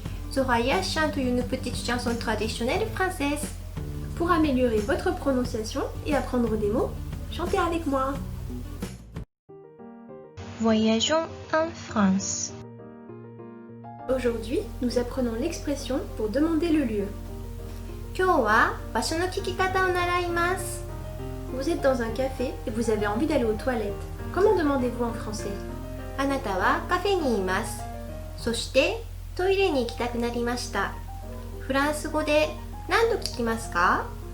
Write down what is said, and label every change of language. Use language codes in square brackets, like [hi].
[fr] Soraya chante une petite chanson traditionnelle française. pour améliorer votre prononciation et apprendre des mots, chantez avec moi. Voyageons en France. Aujourd'hui, nous apprenons l'expression pour demander le lieu. [ja] 今日は場所の聞き方を習います。 [fr] Vous êtes dans un café et vous avez envie d'aller aux toilettes. Comment demandez-vous en français? [ja] あなたはカフェにいます。そしてトイレに行きたくなりました。フランス語で何度聞きますか？